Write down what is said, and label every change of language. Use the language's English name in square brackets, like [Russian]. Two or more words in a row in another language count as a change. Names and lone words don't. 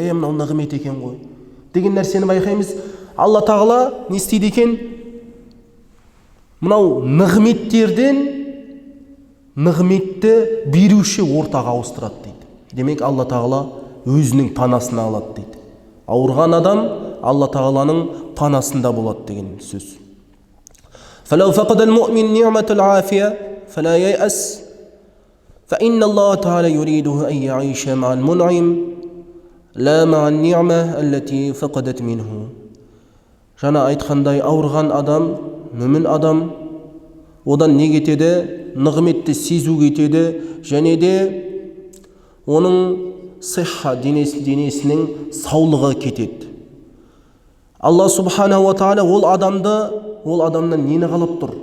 [Kazakh] Мынау нығмет екен ғой деген нәрсені байқаймыз. Алла Тағала не істейді екен? Мынау нығметтерден нығметті беруші ортаға ауыстырады дейді. Демек, Алла Тағала өзінің панасына алады дейді. Ауырған адам Алла Тағаланың панасында болады деген сөз. [Arabic] فَلَوْ فَقَدَ الْمُؤْمِنْ نِعْمَةَ الْعَافِيَةِ فَلَا يَيْأَسْ فإن الله تعالى يريده أن يعيش مع المنعم لا مع النعمة التي فقدت منه. [Kazakh] Жана айтқандай ауырған адам, мүмін адам, одан не кетеді? Нығметті сезу кетеді, және де оның сихха денесінің саулығы кетеді. Алла [Arabic] سبحانه وتعالى [Kazakh] ол адамнан нені қалап тұр?